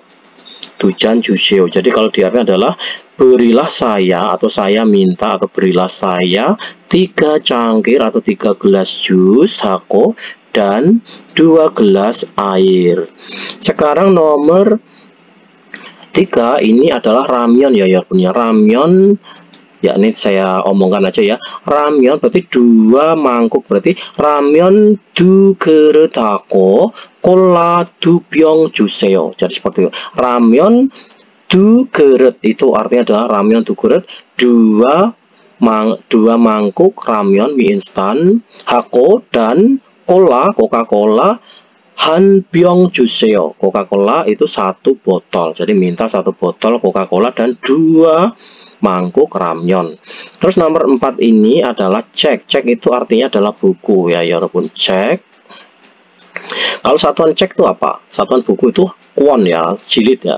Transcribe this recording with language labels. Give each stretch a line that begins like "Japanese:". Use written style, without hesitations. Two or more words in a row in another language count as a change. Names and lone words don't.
Indonesian: Jadi kalau diartikan adalah berilah saya, atau saya minta, atau berilah saya 3 cangkir atau 3 gelas jus hako dan 2 gelas air. Sekarang nomor 3 ini adalah ramyeon ya, punya ramyeon. Ya, ini saya omongkan aja ya. Ramyeon berarti 2 mangkuk, berarti ramyeon
Korean: 2 그릇 하고 콜라 2 병 주세요.
Indonesian: Jadi seperti itu. Ramyeon 2 그릇 itu artinya adalah ramyeon 2 그릇, 2 mangkuk ramyeon mie instan hako, dan Coca-Cola
Korean: 한 병 주세요.
Indonesian: Coca-Cola itu 1 botol. Jadi minta 1 botol Coca-Cola dan 2 mangkuk ramyeon. Terus nomor 4 ini adalah cek. Cek itu artinya adalah buku ya, walaupun cek. Kalau satuan cek itu apa? Satuan buku itu kwon ya, jilid ya.